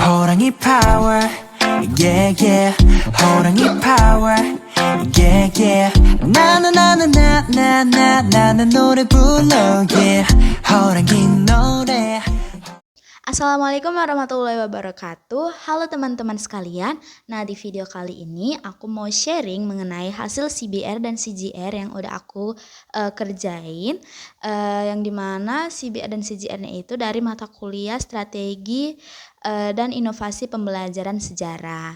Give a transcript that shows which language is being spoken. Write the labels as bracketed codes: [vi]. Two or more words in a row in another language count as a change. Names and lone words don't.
[ko] 호랑이 [en] power yeah yeah [ko] 호랑이 [en] power yeah yeah [ko] 나는 노래 불러 yeah 호랑이 노래. [ar] السلام عليكم ورحمة الله وبركاته. [id] Halo teman-teman sekalian. Nah, di video kali ini aku mau sharing mengenai hasil CBR dan CGR yang udah aku kerjain, yang dimana CBR dan CGR-nya itu dari mata kuliah strategi dan inovasi pembelajaran sejarah.